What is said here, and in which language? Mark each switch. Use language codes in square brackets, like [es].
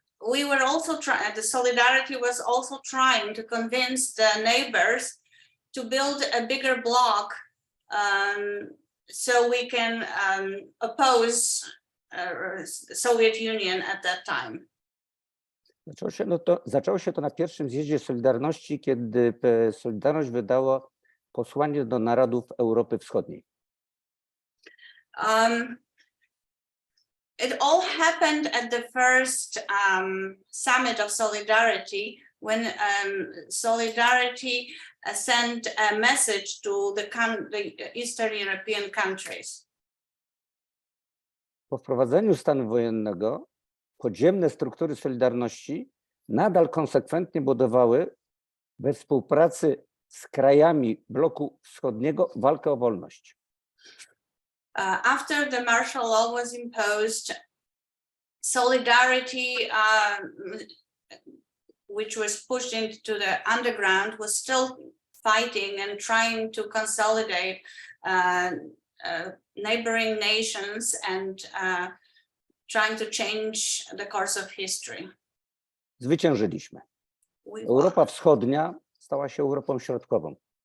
[en] We were also the Solidarity was also trying to convince the neighbors to build a bigger bloc so we can oppose the Soviet Union at that time. [pl] Zaczęło się to na pierwszym zjeździe Solidarności, kiedy Solidarność wydało posłanie do narodów Europy Wschodniej. [en] It all happened at the first summit of Solidarity, when Solidarity sent a message to the Eastern European countries. [pl] Po wprowadzeniu stanu wojennego podziemne struktury Solidarności nadal konsekwentnie budowały we współpracy z krajami bloku wschodniego walkę o wolność. [en] After the martial law was imposed, Solidarity, which was pushed into the underground, was still fighting and trying to consolidate neighboring nations and trying to change the course of history. [pl] Zwyciężyliśmy. Europa Wschodnia stała się Europą Środkową.